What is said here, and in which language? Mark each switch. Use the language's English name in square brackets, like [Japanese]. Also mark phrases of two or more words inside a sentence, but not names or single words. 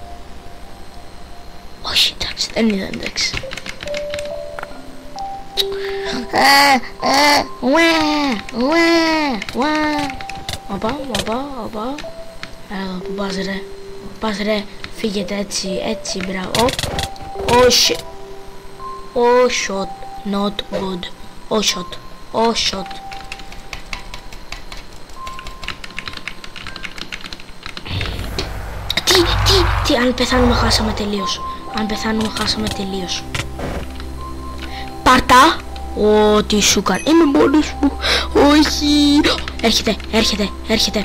[Greek] Όχι, εντάξει, δεν ήταν, εντάξει. Οπα. Πού πας ρε, φύγετε έτσι, μπράβο. [English] Oh shot, not good. Oh shot. [Greek] Τι, αν πεθάνουμε χάσαμε τελείως. Πάρτα. Τι σου κάνει, είμαι μόνος μου. Όχι. Έρχεται.